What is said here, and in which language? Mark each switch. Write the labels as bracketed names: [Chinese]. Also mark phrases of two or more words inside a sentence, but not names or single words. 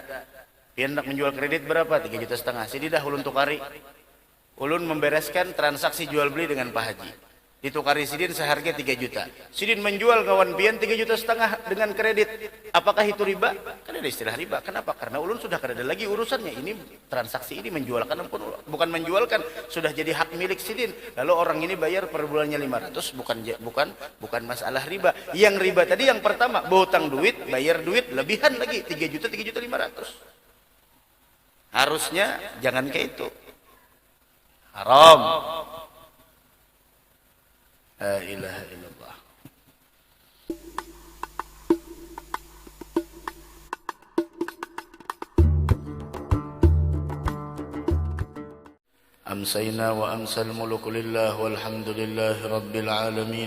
[Banjar] Pian nak menjual kredit berapa? 3,5 juta. Sini dah ulun tukari. [Indonesian] Ulun membereskan transaksi jual beli dengan Pak Haji. [Banjar] Ditukari sidin seharga 3 juta. Sidin menjual kawan pian 3,5 juta dengan kredit. [Indonesian] Apakah itu riba? Kan ada istilah riba. Kenapa? [Banjar] Karena ulun sudah kada ada lagi urusannya. [Indonesian] Ini transaksi ini menjualkan pun bukan menjualkan, sudah jadi hak milik sidin. Lalu orang ini bayar per bulannya 500, bukan masalah riba. Yang riba tadi yang pertama, berhutang duit, bayar duit lebihan lagi 3 juta, 3,5 juta. Harusnya jangan kayak itu. Haram. [Arabic] لا إله إلا الله. أمسينا وأمسى الملك لله والحمد لله رب العالمين.